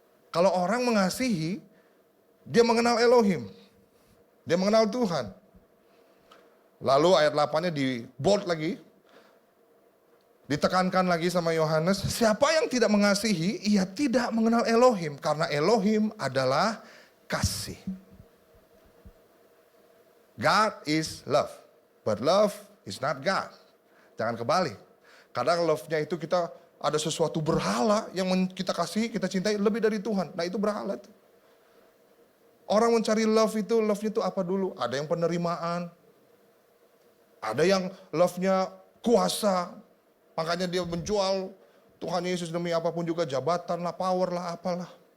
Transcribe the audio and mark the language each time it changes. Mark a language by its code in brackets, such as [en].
[id] Kalau orang mengasihi, dia mengenal Elohim. Dia mengenal Tuhan. Lalu ayat 8-nya di bold lagi. Ditekankan lagi sama Yohanes. Siapa yang tidak mengasihi, ia tidak mengenal Elohim. Karena Elohim adalah kasih. [en] God is love, but love is not God. [id] Jangan kebalik. Kadang love-nya itu kita ada sesuatu berhala yang kita kasih, kita cintai lebih dari Tuhan. Nah itu berhala itu. Orang mencari love-nya itu apa dulu? Ada yang penerimaan. Ada yang love-nya kuasa. Makanya dia menjual Tuhan Yesus demi apapun juga, jabatan lah, power lah, apalah.